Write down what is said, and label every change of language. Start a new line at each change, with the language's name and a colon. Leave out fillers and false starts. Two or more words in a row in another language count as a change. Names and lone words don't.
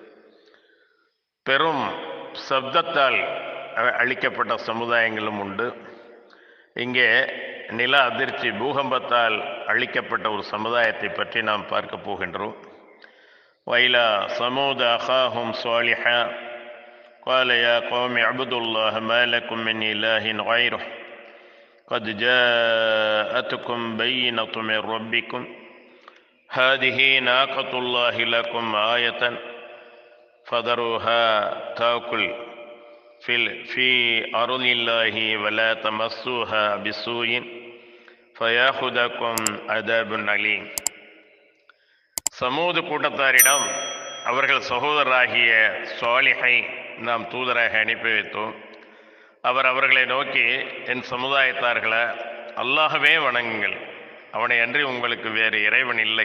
Tamil: பெரும் சப்தத்தால் அழிக்கப்பட்ட சமுதாயங்களும் உண்டு. இங்கே நில அதிர்ச்சி, பூகம்பத்தால் அழிக்கப்பட்ட ஒரு சமுதாயத்தை பற்றி நாம் பார்க்க போகின்றோம்.
Arabic: وإلى ثمود أخاهم صالحا قال يا قوم اعبدوا الله ما لكم من إله غيره قد جاءتكم بينة من ربكم هذه ناقة الله لكم آية فذروها تأكل في أرض الله ولا تمسوها بسوء فيأخذكم عذاب أليم.
Tamil: சமூது கூட்டத்தாரிடம் அவர்கள் சகோதரராகிய ஸாலிஹை நாம் தூதராக அனுப்பி வைத்தோம். அவர் அவர்களை நோக்கி, என் சமுதாயத்தார்களே, அல்லாஹ்வே வணங்குங்கள், அவனை அன்றி உங்களுக்கு வேறு இறைவன் இல்லை.